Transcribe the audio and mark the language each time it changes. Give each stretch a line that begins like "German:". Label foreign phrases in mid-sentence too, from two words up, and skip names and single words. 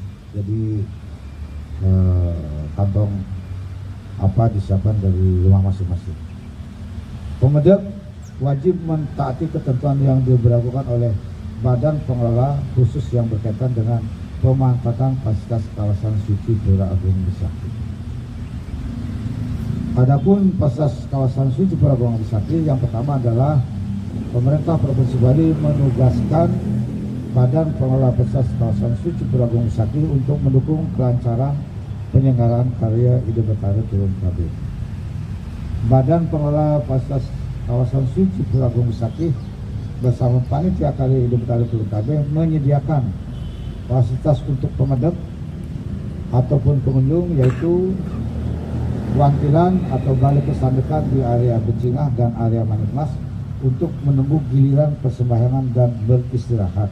Indonesian: Jadi kantong apa disiapkan dari rumah masing-masing. Pemedek wajib mentaati ketentuan yang diberlakukan oleh Badan Pengelola khusus yang berkaitan dengan pemanfaatan fasilitas kawasan suci Pura Agung Besakih. Adapun fasilitas kawasan suci Pura Agung Besakih, yang pertama adalah pemerintah Provinsi Bali menugaskan Badan Pengelola Fasilitas Kawasan Suci Pura Agung Besakih untuk mendukung kelancaran penyelenggaraan karya Hidup Betara Turun KB. Badan Pengelola Fasilitas Kawasan Suci Pura Agung Besakih bersama panitia karya Hidup Betara Turun KB menyediakan fasilitas untuk pemedek ataupun pengunjung, yaitu wantilan atau balai kesandekan di area Becingah dan area Manikmas untuk menunggu giliran persembahyangan dan beristirahat.